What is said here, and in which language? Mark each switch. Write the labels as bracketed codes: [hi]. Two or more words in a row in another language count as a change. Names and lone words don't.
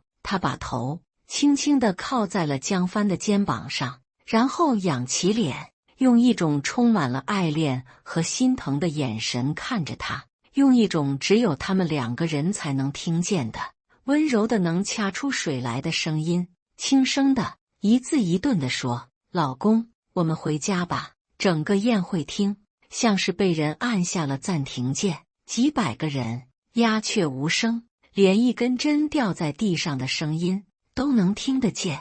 [zh] 他把頭輕輕地靠在了江帆的肩膀上，然後仰起臉，用一種充滿了愛戀和心疼的眼神看着他，用一種只有他們兩個人才能聽見的溫柔的能掐出水來的聲音，輕聲的一字一頓地說：老公，我們回家吧。整個宴會廳像是被人按下了暫停鍵，幾百個人鴉雀無聲，連一根針掉在地上的聲音都能聽得見。